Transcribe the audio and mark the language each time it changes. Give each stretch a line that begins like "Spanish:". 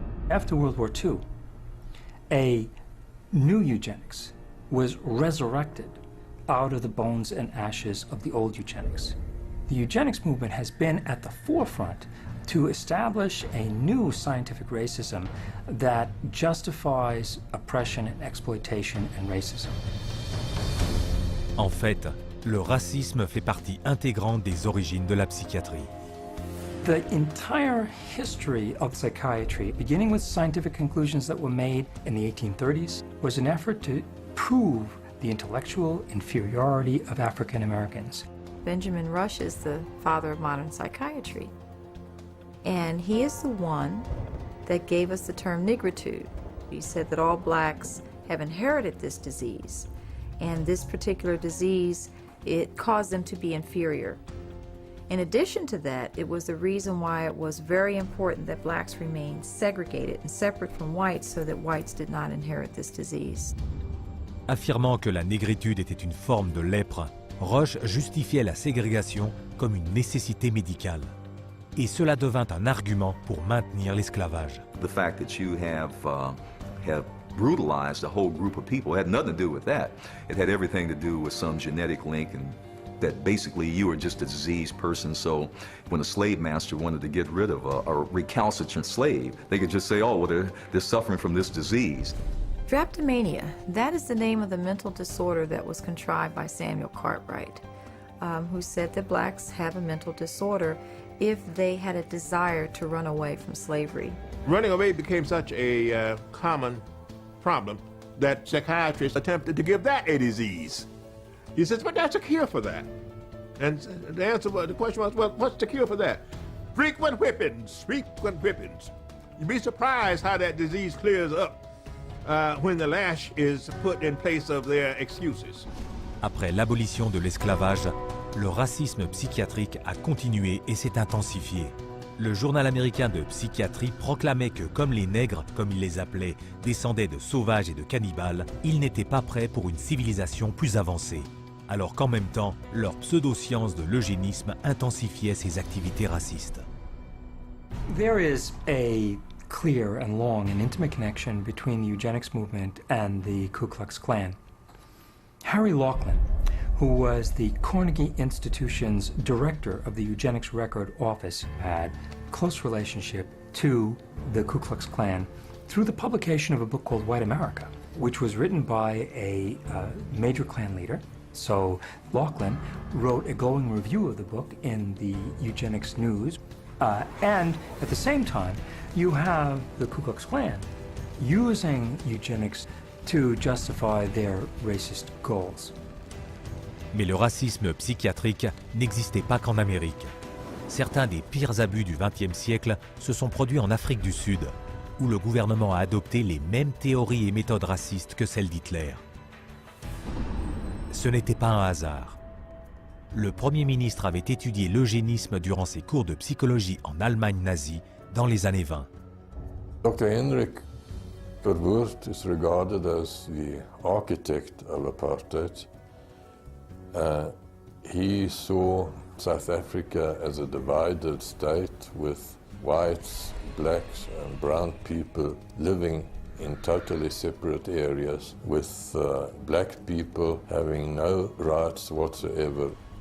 English: After World War II, a new eugenics was resurrected out of the bones and ashes of the old eugenics. The eugenics movement has been at the forefront to establish a new scientific racism that justifies oppression and exploitation and racism.
French: En fait, le racisme fait partie intégrante des origines de la psychiatrie.
English: The entire history of psychiatry, beginning with scientific conclusions that were made in the 1830s, was an effort to prove the intellectual inferiority of African Americans. Benjamin Rush is the father of modern psychiatry. And he is the one that gave us the term nigritude. He said that all blacks have inherited this disease. And this particular disease, it caused them to be inferior. In addition to that, it was the reason why it was very important that blacks remain segregated and separate from whites so that whites did not inherit this disease.
French: Affirmant que la négritude était une forme de lèpre, Roche justifiait la ségrégation comme une nécessité médicale. Et cela devint un argument pour maintenir l'esclavage.
English: The fact that you have brutalized a whole group of people had nothing to do with that. It had everything to do with some genetic link and that basically you were just a diseased person, so when a slave master wanted to get rid of a recalcitrant slave, they could just say, oh, well, they're suffering from this disease. Drapetomania, that is the name of the mental disorder that was contrived by Samuel Cartwright, who said that blacks have a mental disorder if they had a desire to run away from slavery. Running away became such a common problem that psychiatrists attempted to give that a disease. He says, but that's a cure for that. And the question was, well, what's the cure for that? Frequent whippings, frequent whippings. You'd be surprised how that disease clears up when the lash is put in place of their excuses.
French: Après l'abolition de l'esclavage, le racisme psychiatrique a continué et s'est intensifié. Le journal américain de psychiatrie proclamait que, comme les nègres, comme il les appelait, descendaient de sauvages et de cannibales, ils n'étaient pas prêts pour une civilisation plus avancée. Alors qu'en même temps, leur pseudo-science de l'eugénisme intensifiait ses activités racistes.
English: There is a clear and long and intimate connection between the eugenics movement and the Ku Klux Klan. Harry Laughlin, who was the Carnegie Institution's director of the Eugenics Record Office, had a close relationship to the Ku Klux Klan through the publication of a book called White America, which was written by a major Klan leader. So Laughlin wrote a glowing review of the book in the Eugenics News. And at the same time, you have the Ku Klux Klan using eugenics to justify their racist goals.
French: Mais le racisme psychiatrique n'existait pas qu'en Amérique. Certains des pires abus du XXe siècle se sont produits en Afrique du Sud, où le gouvernement a adopté les mêmes théories et méthodes racistes que celles d'Hitler. Ce n'était pas un hasard. Le Premier ministre avait étudié l'eugénisme durant ses cours de psychologie en Allemagne nazie dans les années 20.
English: Dr. Henrik Verwoerd is regarded as the architect of apartheid. He saw South Africa as a divided state with whites, blacks and brown people living in totally separate areas, with black people having no rights whatsoever.